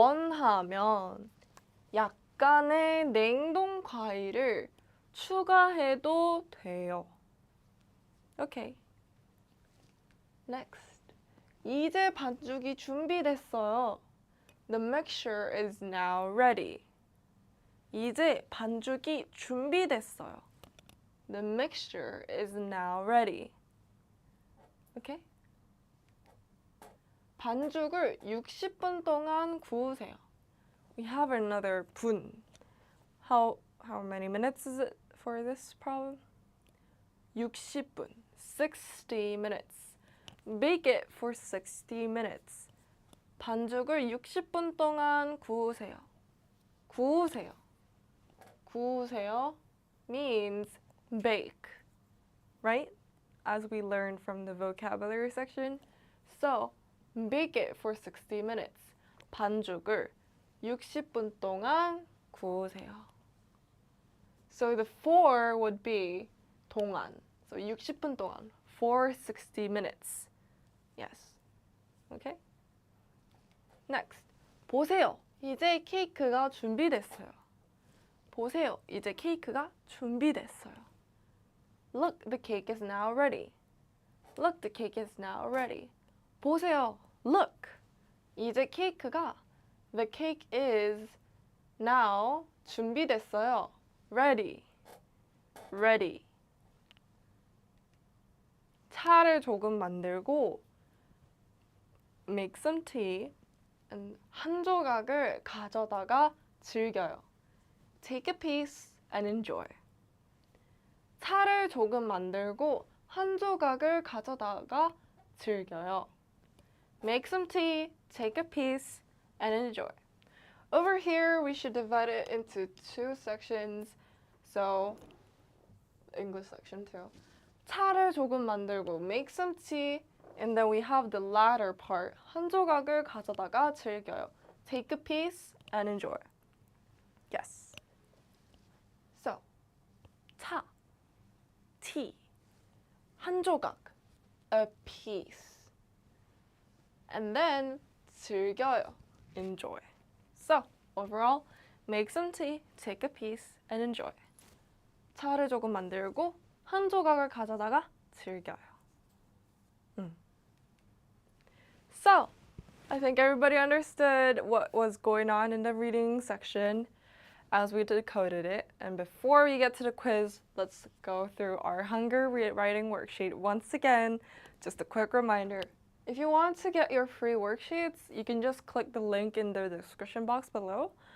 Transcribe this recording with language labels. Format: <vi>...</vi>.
<ko>원하면 약간의 냉동 과일을 추가해도 돼요.</ko> <en>Okay. Next.</en> <ko>이제 반죽이 준비됐어요.</ko> <en>The mixture is now ready.</en> <ko>이제 반죽이 준비됐어요.</ko> <en>The mixture is now ready. Okay?</en> <ko>반죽을 60분 동안 구우세요.</ko> <en>We have another 분. How many minutes is it for this problem? 60분. 60 minutes. Bake it for 60 minutes.</en> <ko>반죽을 60분 동안 구우세요. 구우세요.</ko> <en>구우세요 means bake, right? As we learned from the vocabulary section. So, bake it for 60 minutes.</en> <ko>반죽을 60분 동안 구우세요.</ko> <en>So the for would be 동안. So 60분 동안. For 60 minutes. Yes. Okay? Next. 보세요.</en> <ko>이제 케이크가 준비됐어요. 보세요. 이제 케이크가 준비됐어요.</ko> <en>Look, the cake is now ready. Look, the cake is now ready. 보세요. Look.</en> <ko>이제 케이크가</ko> <en>the cake is now 준비됐어요. Ready. Ready.</en> <ko>차를 조금 만들고</ko> <en>make some tea and</en> <ko>한 조각을 가져다가 즐겨요.</ko> <en>Take a piece and enjoy.</en> <ko>차를 조금 만들고 한 조각을 가져다가 즐겨요.</ko> <en>Make some tea, take a piece, and enjoy. Over here, we should divide it into two sections. So, English section too.</en> <ko>차를 조금 만들고</ko> <en>make some tea, and then we have the latter part.</en> <ko>한 조각을 가져다가 즐겨요.</ko> <en>Take a piece and enjoy. Yes. So, 차, tea, 한 조각, a piece. And then 즐겨요, enjoy. So, overall, make some tea, take a piece, and enjoy.</en> <ko>차를 조금 만들고 한 조각을 가져다가 즐겨요.</ko> <en>I think everybody understood what was going on in the reading section as we decoded it. And before we get to the quiz, let's go through our Hangul writing worksheet once again. Just a quick reminder. If you want to get your free worksheets, you can just click the link in the description box below.</en>